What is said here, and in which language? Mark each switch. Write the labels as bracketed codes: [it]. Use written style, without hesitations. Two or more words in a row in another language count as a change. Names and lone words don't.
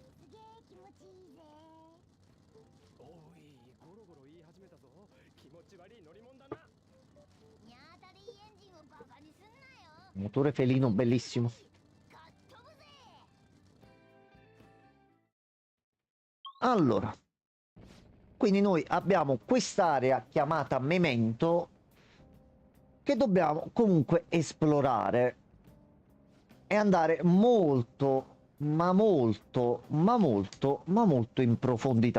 [ja] おいゴロゴロ言い始めたぞ。気持ち悪い乗り物だな。 [it] Motore felino bellissimo. Allora, quindi noi abbiamo quest'area chiamata Memento che dobbiamo comunque esplorare e andare molto, ma molto, ma molto, ma molto in profondità.